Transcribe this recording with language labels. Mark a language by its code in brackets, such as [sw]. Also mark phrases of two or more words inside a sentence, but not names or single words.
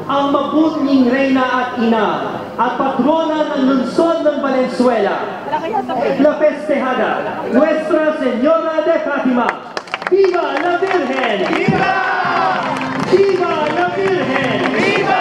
[tl] ang mabuting Reyna at Ina at patrona ng lungsod ng Valenzuela, [es] la festejada, Nuestra Señora de Fátima. ¡Viva la Virgen! ¡Viva! ¡Viva la Virgen! ¡Viva!